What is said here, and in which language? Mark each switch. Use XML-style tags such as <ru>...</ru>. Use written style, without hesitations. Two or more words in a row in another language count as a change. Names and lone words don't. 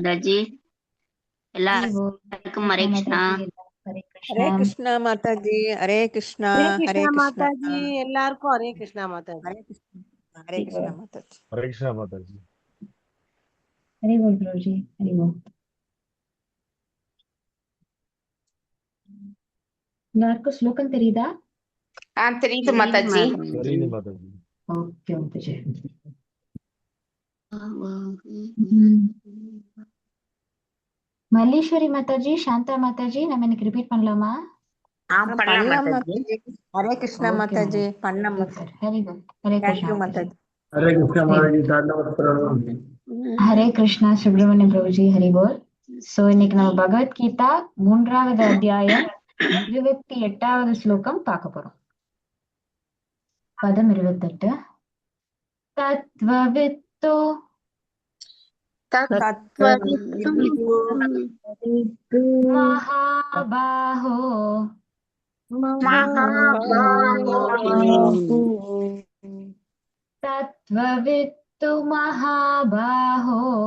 <hi>माताजी எல்லாருக்கும் हरे कृष्णा हरे हरे कृष्णा माता जी हरे कृष्णा हरे कृष्णा माता जी எல்லாருக்கும் हरे कृष्णा माता जी हरे कृष्णा माता जी हरे कृष्णा माता जी। हरि बोल प्रभु जी हरि बोल</hi> <ta>எல்லாருக்கும் ஸ்லோகம் தெரியுதா தெரியுது மாதாஜி. தெரியுது மாதாஜி. ஓகே மாதாஜி மல்லீஸ்வரி மாதாஜி சாந்தா மாதாஜி நம்ம இன்னைக்கு ரிப்பீட் பண்ணலாமா பண்ணலாம் பண்ணலாம் மாதாஜி.</ta> <hi>माता जी हरे कृष्णा माता जी பண்ணலாம் हरि बोल हरे थैंक कृष्णा यू माता माता जी जी हरे कृष्ण माता जी धन्यवाद। हरे कृष्णा</hi> <ta>சுப்பிரமணியம் பிரபுஜி ஹரிபோல் சோ இன்னைக்கு நம்ம பகவத்கீதா 3வது அத்தியாயம் 28வது ஸ்லோகம் பார்க்க போறோம் பதம் 28 தத்வவித்தோ</ta> <sa>तत्त्ववित्तु महाबाहो तत्त्ववित्तु महाबाहो</sa>